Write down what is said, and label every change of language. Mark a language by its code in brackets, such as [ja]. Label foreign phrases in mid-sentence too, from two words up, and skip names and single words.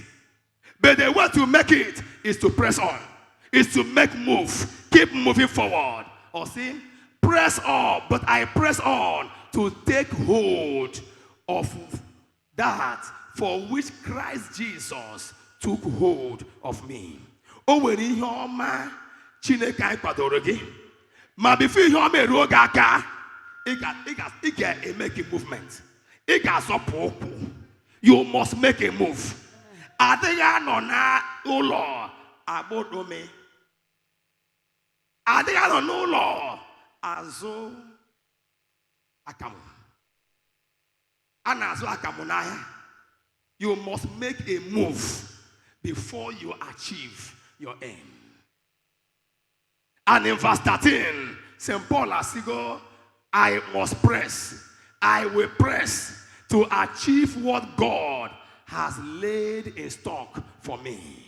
[en] But the way to make it is to press on, is to make move, keep moving forward. Or see, press on, but I press on to take hold of that for which Christ Jesus took hold of me. [ig] O nwere ihe ọma Chineke anyị kwadoro gị, ma before ihe ọma eruo gị aka, ị ga- [en] make a movement. [ig] Ị ga-azọpụ ụkwụ. [en] You must make a move. [ig] Adịghị anọ na ụlọ agbodome. Adịghị anọ n'ụlọ azụ akamu. A na-azụ akamu n'ahịa. [en] You must make a move before you achieve your aim. And in verse 13, St. Paul Asigo, I must press. I will press to achieve what God has laid in stock for me.